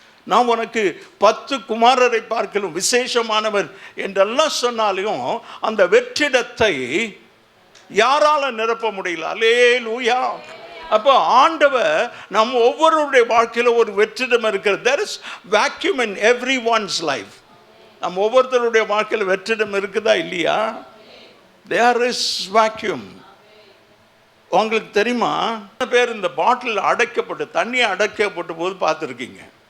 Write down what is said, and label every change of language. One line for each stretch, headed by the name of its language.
Tamil: நான் உனக்கு 10 குமாரரை பார்க்கலும் விசேஷமானவர் என்றெல்லாம் சொன்னாலும் அந்த வெற்றிடத்தை யாரால நிரப்ப முடியல. அல்லேலூயா. அப்போ ஆண்டவர் நம்ம ஒவ்வொருடைய வாழ்க்கையில் ஒரு வெற்றிடம் இருக்கிறது.
English: there is vacuum in everyone's life.
Tamil: நம்ம ஒவ்வொருத்தருடைய வாழ்க்கையில் வெற்றிடம் இருக்குதா இல்லையா?
English: there is vacuum.
Tamil: உங்களுக்கு தெரியுமா, பேர் இந்த பாட்டில் அடைக்கப்பட்டு தண்ணி அடைக்கப்பட்ட போது பார்த்துருக்கீங்க.